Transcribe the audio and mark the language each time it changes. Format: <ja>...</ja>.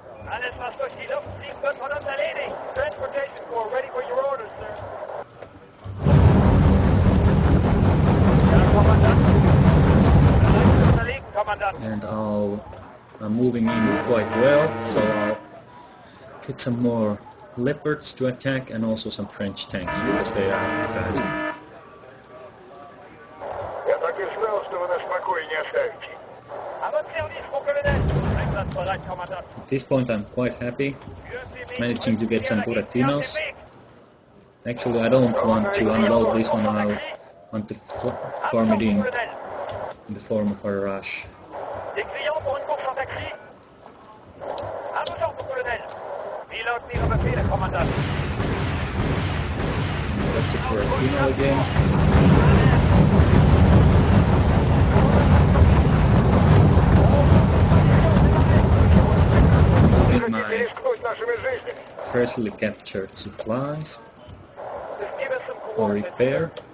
<de>Alles, was durch die Luft fliegt, wird von uns erledigt.</de> <en>Transportation Corps, ready for your orders, sir.</en> <de>Ja, Kommandant. Unterlegen, Kommandant.</de> <en>And I'm moving in quite well, so I'll get some more leopards to attack and also some French tanks because they are fast.</en> <ru>Я так и знал, что вы нас в покое не оставите. А вот сервис,</ru> <fr>mon colonel.</fr> <de>Einsatzbereit, Kommandant.</de> <en>At this point I'm quite happy, managing to get some Buratinos. Actually I don't want to unload this one, I want to farm it in the form of a rush.</en> <fr>Des clients pour une course en taxi. À vos ordres, colonel. Pilote, mise en</fr> <de>befehl, Kommandant.</de> <en>That's it for a funeral again. Loading my freshly captured supplies for repair.</en>